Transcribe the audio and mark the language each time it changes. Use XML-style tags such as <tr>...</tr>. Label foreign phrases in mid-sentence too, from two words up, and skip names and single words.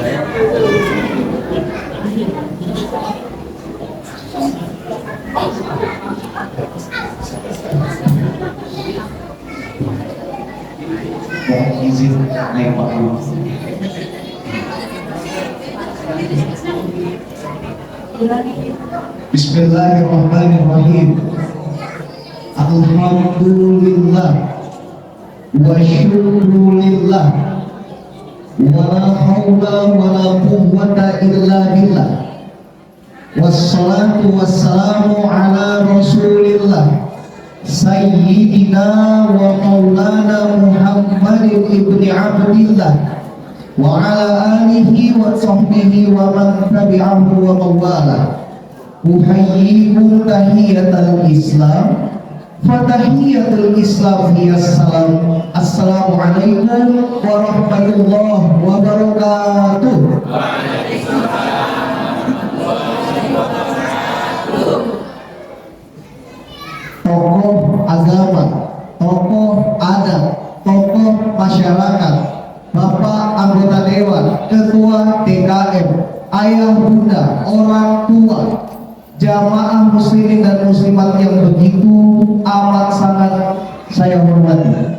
<id>Mohon izin naik panggung.</id> <ar>بسم الله الرحمن الرحيم. الحمد لله وشكر لله ولا حول ولا قوة إلا بالله. والصلاة والسلام على رسول الله سيدنا ومولانا محمد بن عبد الله وعلى آله وصحبه ومن تبعه ووالاه. أحييكم تحية الإسلام، فتحية الإسلام هي السلام. السلام عليكم ورحمة الله وبركاته.</ar> <id>Tokoh agama, tokoh adat, tokoh masyarakat, Bapak anggota dewan, ketua TKM, ayah bunda, orang tua, jamaah muslimin dan muslimat yang begitu amat sangat saya hormati.</id>